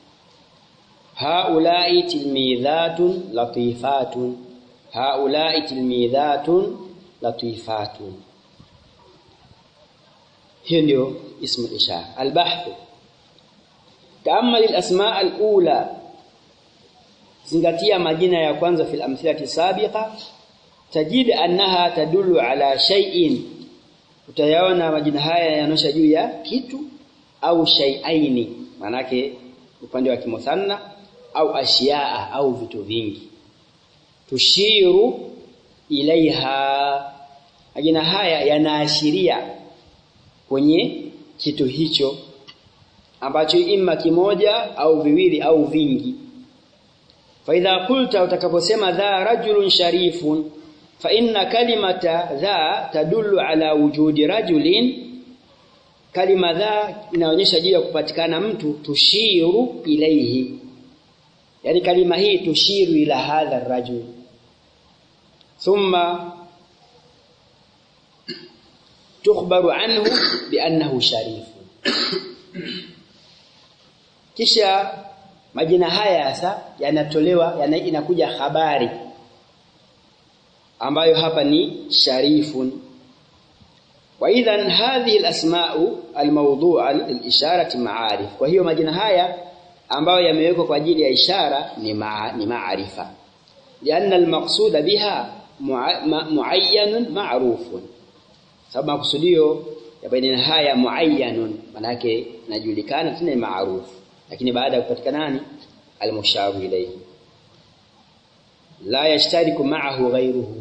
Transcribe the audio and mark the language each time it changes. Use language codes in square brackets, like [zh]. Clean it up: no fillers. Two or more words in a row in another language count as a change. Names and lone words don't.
[ar] هؤلاء تلميذات لطيفات هؤلاء تلميذات لطيفات. [sw] Hiyo ndio [ar] اسم إشارة. البحث تأمل الأسماء الأولى, [sw] zingatia majina ya kwanza [ar] في الأمثلة السابقة تجد أنها تدل على شيء, [sw] utayaona majina haya yanaonyesha juu ya kitu au shay'aini, maana yake upande wa kimuthanna, au ashiyaa au vitu vingi. [ar] تشير إليها, [sw] majina haya yanaashiria kwenye kitu hicho ambacho imma kimoja au viwili au vingi. [ar] فإذا قلت, utakaposema ذا رجل شريف فإن كلمة ذا تدل على وجود رجل, [sw] kalima dha inaonyesha juu ya kupatikana mtu. [ar] تشير إليه, [sw] yani kalima hii [ar] تشير إلى هذا الرجل. ثم تخبر عنه بأنه شريف. [sw] Kisha majina haya sasa yanatolewa, inakuja habari ambayo hapa ni sharifun. [ar] وإذن هذه الأسماء الموضوعة للإشارة معارف. [sw] Kwa hiyo majina haya ambayo yamewekwa kwa ajili ya ishara ni maarifa. [ar] لأن المقصود بها معين معروف. [sw] Sababu makusudio ya baina haya muayyanun, maana yake inajulikana tena maarufu, lakini baada ya kupatikana nani [ar] المشار إليه لا يشترك معه غيره.